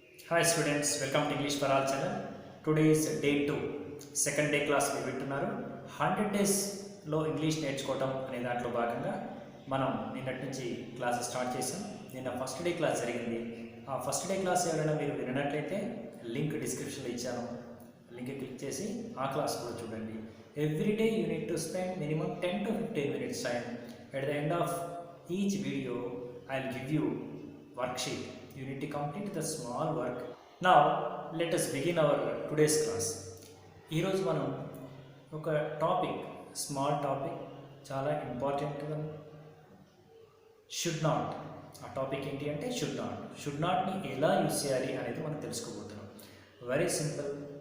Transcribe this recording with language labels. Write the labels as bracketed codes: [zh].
[en] Hi students, welcome to English for All channel. Today is day 2, second day class [te] మీరు వింటున్నారు. 100 days లో English నేర్చుకోవడం అనే దాంట్లో భాగంగా మనం నిన్నటి నుంచి క్లాస్ స్టార్ట్ చేసాం. నిన్న ఫస్ట్ డే క్లాస్ జరిగింది. ఆ ఫస్ట్ డే క్లాస్ ఎవరైనా మీరు వినట్లయితే లింక్ డిస్క్రిప్షన్లో ఇచ్చాను. లింక్ క్లిక్ చేసి ఆ క్లాస్ కూడా చూడండి. [en] Every day you need to spend minimum 10 to 15 minutes time. At the end of each video, I'll give you worksheet. You need to complete the small work. Now let us begin our today's class. [te] ఈరోజు మనం ఒక topic, small topic, చాలా important one, should not. ఆ topic ఏంటి అంటే should నాట్ని ఎలా use చేయాలి అనేది మనం తెలుసుకోబోతున్నాం. Very simple.